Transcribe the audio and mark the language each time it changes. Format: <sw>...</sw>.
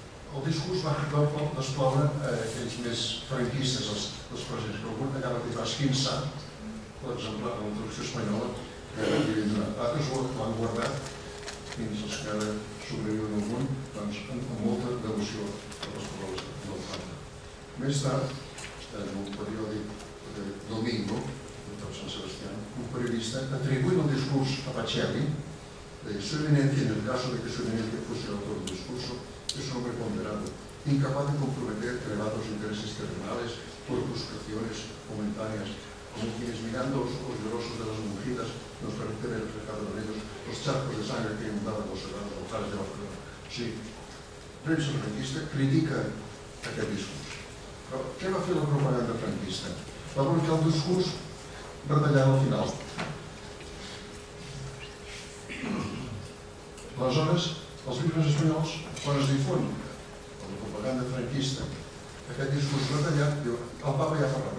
<ca>El discurs va desploure aquells més franquistes, els presents, que algun acaba de esquinçar l'exemplar de la traducció espanyola que li havien donat. Altres l'han guardat fins als que ara sobreviuen al món amb molta devoció a les paraules del Papa. Més tard, en un periòdic de Domingo, de Sant Sebastià, un periodista atribuint el discurs a Pacelli,</ca> <es>de su evidencia, en el caso de que su evidencia fuese el autor del discurso, es un hombre ponderado, incapaz de comprometer elevados intereses terrenales por frustraciones momentáneas, como quienes mirando los ojos llorosos de las monjitas nos parecen reflejados en ellos los charcos de sangre que inundaban los sagrados altares de Barcelona.</es> <ca>Sí, premsa franquista critica aquest discurs. Però què va fer la propaganda franquista? Va publicar el discurs retallant al final. Aleshores, els llibres espanyols, quan es difon la propaganda franquista, aquest discurs retallat, diu, el Papa ja ha parlat.</ca>